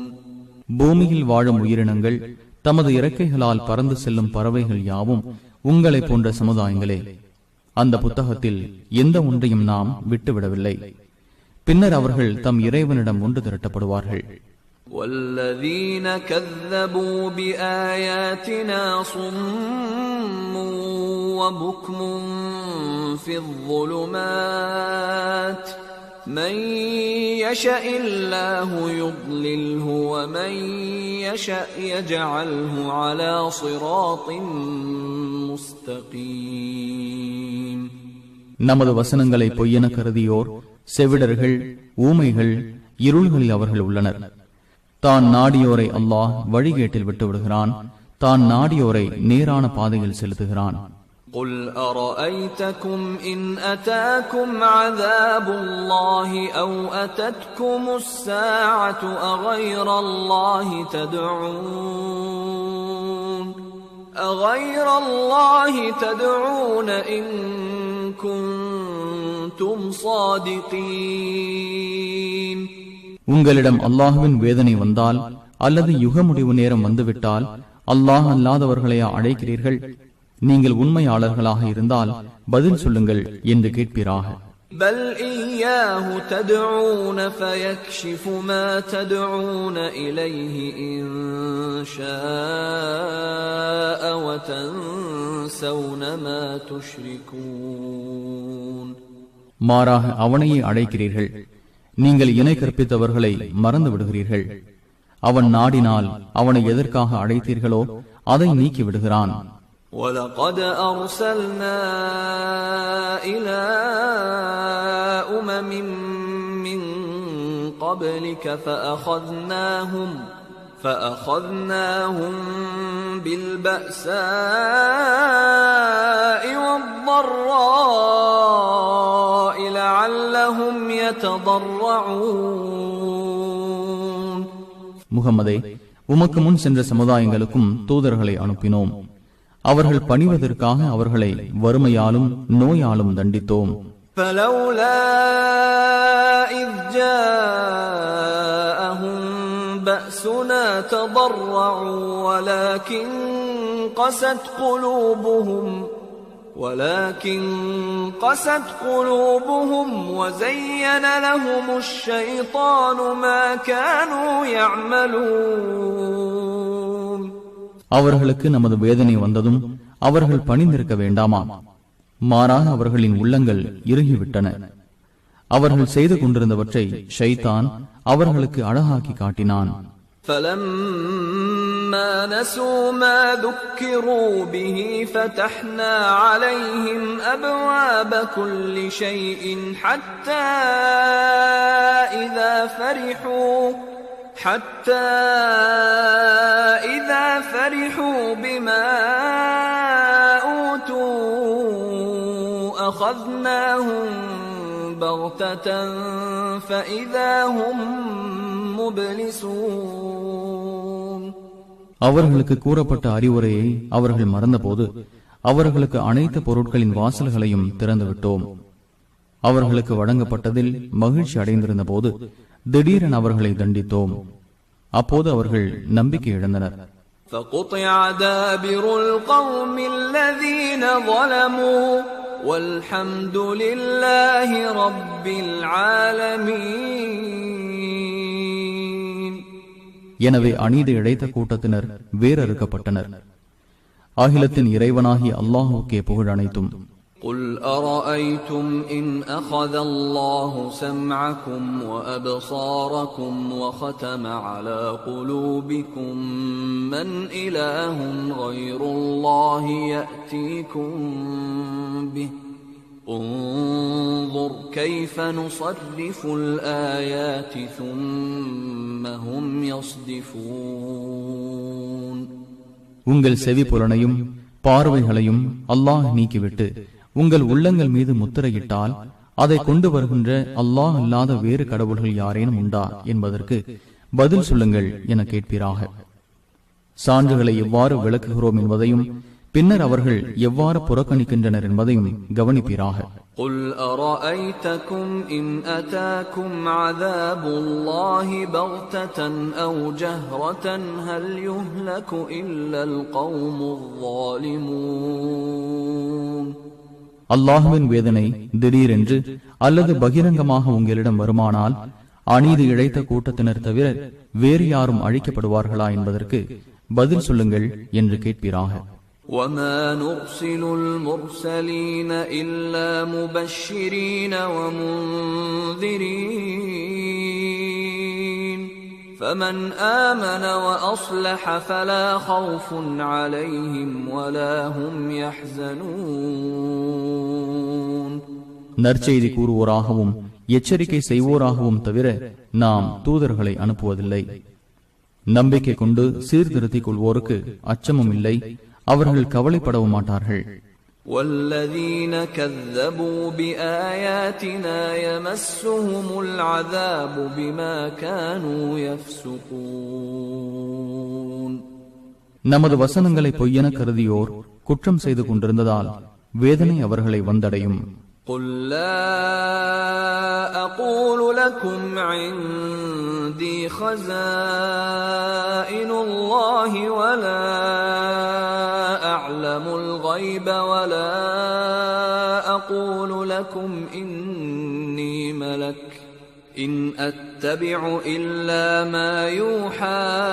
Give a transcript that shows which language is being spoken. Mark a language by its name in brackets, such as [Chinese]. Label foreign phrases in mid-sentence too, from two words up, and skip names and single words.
[Tamil] பூமியில் வாழும் உயிரினங்கள் தமது இறக்கைகளால் பறந்து செல்லும் பறவைகள் யாவும் உங்களை போன்ற சமுதாயங்களே. அந்த புத்தகத்தில் எந்த ஒன்றையும் நாம் விட்டுவிடவில்லை. பின்னர் அவர்கள் தம் இறைவனிடம் ஒன்று திரட்டப்படுவார்கள். [Arabic] وَالَّذِينَ كَذَّبُوا بِآيَاتِنَا صُمٌّ وَبُكْمٌ فِي الظُّلُمَاتِ مَن يَشَإِ اللَّهُ يُضْلِلْهُ وَمَن يَشَأْ يَجْعَلْهُ عَلَى صِرَاطٍ مُسْتَقِيمٍ. [Tamil] நமது வசனங்களை பொய்யென கருதியோர் செவிடர்கள், ஊமைகள், இருள்களில் அவர்கள் உள்ளனர். தான் நாடியோரை அல்லாஹ் வழிகேட்டில் விட்டுவிடுகிறான், தான் நாடியோரை நேரான பாதையில் செலுத்துகிறான். [Arabic] قُلْ أَرَأَيْتَكُمْ إِنْ أَتَاكُمْ عَذَابُ اللَّهِ أَوْ أَتَتْكُمُ السَّاعَةُ أَغَيْرَ اللَّهِ تَدْعُونَ إِن كُنتُمْ صَادِقِينَ. [Tamil] உங்களிடம் அல்லாஹுவின் வேதனை வந்தால் அல்லது யுக முடிவு நேரம் வந்துவிட்டால் அல்லாஹ் அல்லாதவர்களையா அழைக்கிறீர்கள்? நீங்கள் உண்மையாளர்களாக இருந்தால் பதில் சொல்லுங்கள் என்று கேட்பீராக. [Arabic] بل إياه تدعون فيكشف ما تدعون إليه إن شاء وتنسون ما تشركون. [Tamil] மாறாக அவனையே அழைக்கிறீர்கள், நீங்கள் இணை கற்பித்தவர்களை மறந்து விடுகிறீர்கள். அவன் நாடினால் அவனை எதற்காக அழைத்தீர்களோ அதை நீக்கி விடுகிறான். [Arabic] وَلَقَدْ أَرْسَلْنَا إِلَى أُمَمٍ مِّن قَبْلِكَ فَأَخَذْنَاهُمْ بِالْبَأْسَاءِ وَالضَّرَّاءِ لَعَلَّهُمْ يَتَضَرَّعُونَ. [Tamil] முகமதே, உமக்கு முன் சென்ற சமுதாயங்களுக்கும் தூதர்களை அனுப்பினோம். அவர்கள் பணிவதற்காக அவர்களை வறுமையாலும் நோயாலும் தண்டித்தோம். [Arabic] فَلَوْلَا إِذْ جَاءَهُم بأسنا تضرعوا ولكن قست قلوبهم وزين لهم الشيطان ما كانوا يعملون. [Tamil] அவர்களுக்கு நமது வேதனை வந்ததும் அவர்கள் பணிந்திருக்க வேண்டாமா? மாறாக அவர்களின் உள்ளங்கள் இறுகிவிட்டன. அவர்கள் செய்து கொண்டிருந்தவற்றை ஷைத்தான் அவர்களுக்கு அழகாக்கி காட்டினான். [Arabic] فَلَمَّا نَسُوا مَا ذُكِّرُوا بِهِ فَتَحْنَا عَلَيْهِمْ أَبْوَابَ كُلِّ شَيْءٍ حَتَّى إِذَا فَرِحُوا بِمَا أُوتُوا أَخَذْنَاهُمْ بَغْتَةً فَإِذَا هُمْ مُبْلِسُونَ. [Tamil] அவர்களுக்கு கூறப்பட்ட அறிவுரையை அவர்கள் மறந்தபோது அவர்களுக்கு அனைத்து பொருட்களின் வாசல்களையும் திறந்துவிட்டோம். அவர்களுக்கு வழங்கப்பட்டதில் மகிழ்ச்சி அடைந்திருந்த போது திடீரென அவர்களை தண்டித்தோம். அப்போது அவர்கள் நம்பிக்கை இழந்தனர். [Arabic] فَقُطِعَ دَابِرُ الْقَوْمِ الَّذِينَ ظَلَمُوا وَالْحَمْدُ لِلَّهِ رَبِّ الْعَالَمِينَ. [Tamil] எனவே அநீதி இழைத்த கூட்டத்தினர் வேறறுக்கப்பட்டனர். அகிலத்தின் இறைவனாகிய அல்லாஹுக்கே புகழ் அனைத்தும். [Arabic] قُلْ أَرَأَيْتُمْ إِنْ أَخَذَ اللَّهُ سَمْعَكُمْ وَأَبْصَارَكُمْ وَخَتَمَ عَلَى قُلُوبِكُمْ مَنْ إِلَٰهٌ غَيْرُ اللَّهِ يَأْتِيكُمْ بِهِ انظُرْ كَيْفَ نُصَرِّفُ الْآيَاتِ ثُمَّ هُمْ يَصْدِفُونَ. [Tamil] உங்கள் செவி புலனையும் பார்வைகளையும் அல்லாஹ் நீக்கிவிட்டு உங்கள் உள்ளங்கள் மீது முத்திரையிட்டால் அதை கொண்டு வருகின்ற அல்லாஹ் அல்லாத வேறு கடவுள்கள் யாரேனும் உண்டா என்பதற்கு பதில் சொல்லுங்கள் என கேட்பீராக. சான்றுகளை எவ்வாறு விளக்குகிறோம் என்பதையும் பின்னர் அவர்கள் எவ்வாறு புறக்கணிக்கின்றனர் என்பதையும் கவனிப்பீராக. [Arabic] قُلْ أَرَأَيْتَكُمْ إِنْ أَتَاكُمْ عَذَابُ اللَّهِ بَغْتَةً أَوْ جَهْرَةً هَلْ يُهْلَكُ إِلَّا الْقَوْمُ الظَّالِمُونَ. [Tamil] அல்லாஹ்வின் வேதனை திடீரென்று அல்லது பகிரங்கமாக உங்களிடம் வருமானால் அநீதி இழைத்த கூட்டத்தினர் தவிர வேறு யாரும் அழிக்கப்படுவார்களா என்பதற்கு பதில் சொல்லுங்கள் என்று கேட்பீராக. [Arabic] وَمَا نُرْسِلُ الْمُرْسَلِينَ إِلَّا مُبَشِّرِينَ وَمُنذِرِينَ فَمَنْ آمَنَ وَأَصْلَحَ فَلَا خَوْفٌ عَلَيْهِمْ وَلَا هُمْ يَحْزَنُونَ. [Tamil] நற்செய்தி கூறுவோராகவும் எச்சரிக்கை செய்வோராகவும் தவிர நாம் தூதர்களை அனுப்புவதில்லை. நம்பிக்கை கொண்டு சீர்திருத்திக் கொள்வோருக்கு அச்சமும் இல்லை, அவர்கள் கவலைப்படவும் மாட்டார்கள். [Arabic] وَالَّذِينَ كَذَّبُوا بِآيَاتِنَا يَمَسُّهُمُ الْعَذَابُ بِمَا كَانُوا يَفْسُقُونَ. [Tamil] நமது வசனங்களை பொய்யென கருதியோர் குற்றம் செய்து கொண்டிருந்ததால் வேதனை அவர்களை வந்தடையும். [Arabic] قُلْ لَا أَقُولُ لَكُمْ عِنْدِي خَزَائِنُ اللَّهِ وَلَا أَعْلَمُ الْغَيْبَ وَلَا أَقُولُ لَكُمْ إِنِّي مَلَكٌ إِنْ أَتَّبِعُ إِلَّا مَا يُوحَى